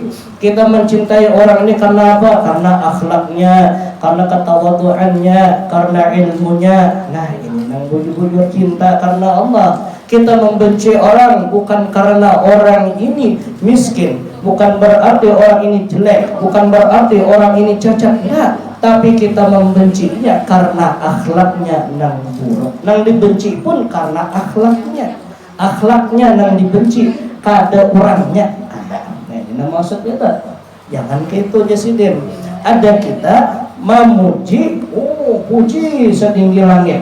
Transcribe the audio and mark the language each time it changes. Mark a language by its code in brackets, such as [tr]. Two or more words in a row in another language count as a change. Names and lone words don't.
[id] Kita mencintai orang ini karena apa? Karena akhlaknya, karena ketawaduannya, karena ilmunya. Nah, ini yang bujur-bujur cinta karena Allah. Kita membenci orang bukan karena orang ini miskin, bukan berarti orang ini jelek, bukan berarti orang ini cacat. Nah, tapi kita membencinya karena akhlaknya nang buruk. Nang dibenci pun karena akhlaknya. Akhlaknya nang dibenci, [bjn] kada orangnya ada. [id] Nah, maksudnya itu jangan gitu Jasidin. Ada kita memuji, puji setinggi langit.